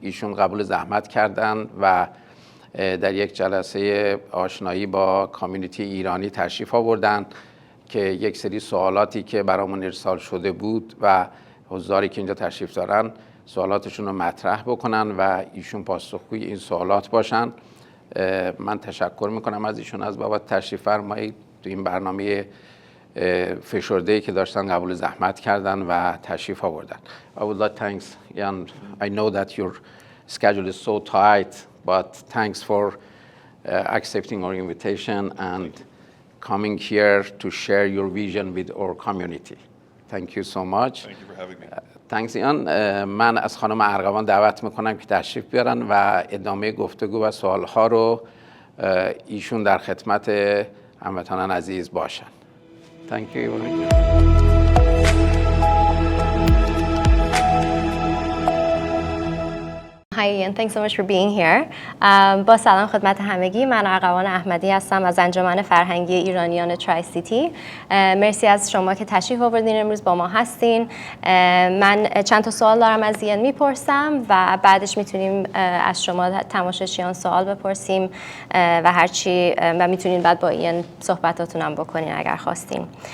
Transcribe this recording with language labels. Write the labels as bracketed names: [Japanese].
[Persian] ایشون قبول زحمت کردند و در یک جلسه آشنایی با کامیونیتی ایرانی تشریف آوردن که یک سری سوالاتی که برامون ارسال شده بود و حضاری که اینجا تشریف دارن سوالاتشون رو مطرح بکنن و ایشون پاسخگوی این سوالات باشن. من تشکر میکنم از ایشون از بابت تشریف فرمایید تو این برنامه فشرده‌ای که داشتن، قبول زحمت کردن و تشریف آوردن. [English] I would like thanks, Ian. I know that your schedule is so tight, but thanks for accepting our invitation and coming here to share your vision with our community. Thank you so much. Thank you for having me. Thanks, Ian. [Persian] من از خانم ارغوان دعوت میکنم که تشریف بیارن و ادامه گفتگو و سوالها رو ایشون در خدمت هموطنان عزیز باشن. [English] Thank you. Hi Ian, thanks so much for being here. [Persian] با سلام خدمت همگی، من ارغوان احمدی هستم از انجمن فرهنگی ایرانیان ترای سیتی. مرسی از شما که تشریف آوردین امروز با ما هستین. من چند تا سوال دارم از ایان میپرسم و بعدش میتونیم از شما تماشاچیان سوال بپرسیم و هرچی و میتونین بعد با ایان صحبتاتونم بکنین اگر خواستین.